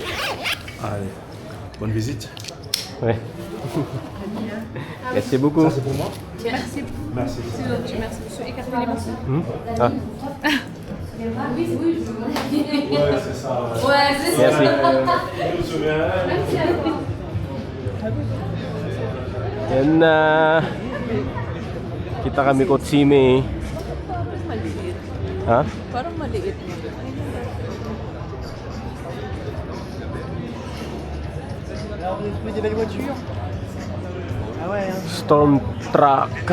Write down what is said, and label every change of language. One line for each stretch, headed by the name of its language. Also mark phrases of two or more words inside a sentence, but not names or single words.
French: Allez, bonne visite. Ouais. Merci beaucoup. C'est pour moi? Merci. Merci. Merci, monsieur. Écartez les morceaux. Ah, Ouais, c'est ça. merci. Je me souviens.
Filipino: Yan na. Kita kami Kotsime. Parang maliit. Ha? Parang maliit.
English: Storm truck.